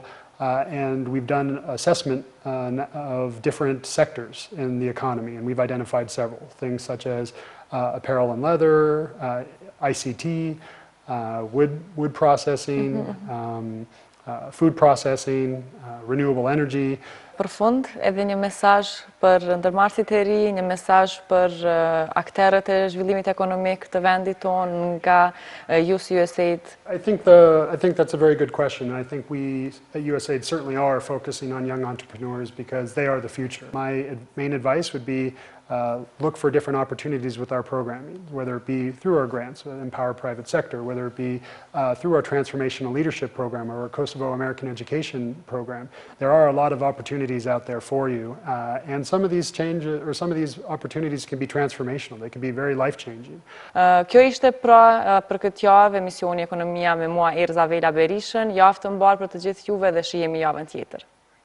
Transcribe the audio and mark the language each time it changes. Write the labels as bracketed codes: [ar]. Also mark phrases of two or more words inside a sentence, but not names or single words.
[en] And we've done assessment of different sectors in the economy, and we've identified several things such as apparel and leather, ICT, wood processing, food processing, renewable energy. [sq] Për fund, edhe një mesazh për ndërmarrësit e ri, një mesazh për aktorët e zhvillimit ekonomik të vendit tonë nga ju si USAID. [en] I think that's a very good question. I think we at USAID certainly are focusing on young entrepreneurs because they are the future. My main advice would be look for different opportunities with our programming, whether it be through our grants, Empower Private Sector, whether it be through our Transformational Leadership Program or our Kosovo American Education Program. There are a lot of opportunities out there for you, and some of these changes or some of these opportunities can be transformational. They can be very life-changing. [sq] Kjo ishte pra për këtë javë emisioni Ekonomia me mua Erza Vela Berishën, javë të mbarë për të gjithë juve dhe shihemi javën tjetër.